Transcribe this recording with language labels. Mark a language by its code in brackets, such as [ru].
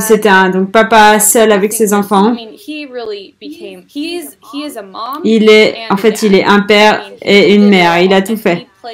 [fr] C'était donc papa seul avec ses enfants. [en] I mean, he really became, he is a mom. [fr] Il est un père et une mère, il a tout fait.